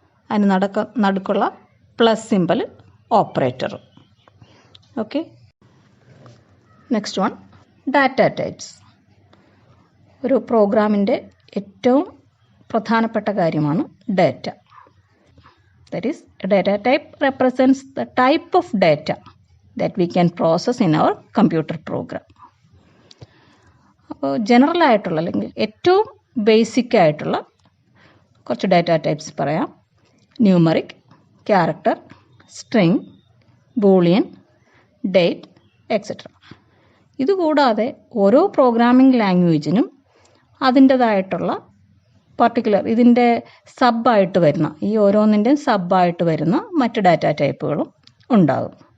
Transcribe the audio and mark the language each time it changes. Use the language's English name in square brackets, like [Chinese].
[Malayalam] അതിന് നടുക്കുള്ള plus symbol operator. Okay, next one data types. ഒരു പ്രോഗ്രാമിൻ്റെ ഏറ്റവും പ്രധാനപ്പെട്ട കാര്യമാണ് data. [English] That is, a data type represents the type of data that we can process in our computer program. [Malayalam] അപ്പോൾ general ആയിട്ടുള്ള അല്ലെങ്കിൽ ഏറ്റവും ബേസിക് ആയിട്ടുള്ള കുറച്ച് ഡാറ്റ ടൈപ്സ് പറയാം. Numeric, character, string, Boolean, date, etcetera. ഇതുകൂടാതെ ഓരോ പ്രോഗ്രാമിംഗ് ലാംഗ്വേജിനും അതിൻ്റേതായിട്ടുള്ള പർട്ടിക്കുലർ ഇതിൻ്റെ സബ്ബായിട്ട് വരുന്ന, ഈ ഓരോന്നിൻ്റെയും സബ്ബായിട്ട് വരുന്ന മറ്റ് ഡാറ്റ ടൈപ്പുകളും ഉണ്ടാകും.